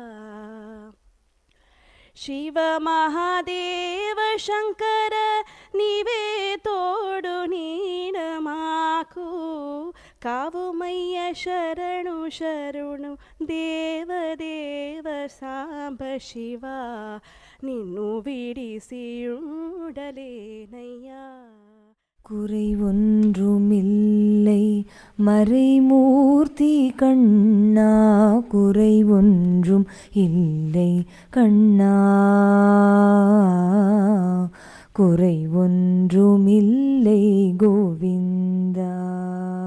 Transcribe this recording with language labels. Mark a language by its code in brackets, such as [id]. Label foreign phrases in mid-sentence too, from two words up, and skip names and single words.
[te] శివ మహాదేవ శంకర నీవే తోడు నీడ మాకు కావుమయ్య శరణు శరణు దేవదేవ సాంబ శివ నిన్ను విడిసి ఉండలేనయ్యా [ta] குறை ஒன்றுமில்லை மறைமூர்த்தி கண்ணா குறை ஒன்றும் இல்லை கண்ணா குறை ஒன்றுமில்லை கோவிந்தா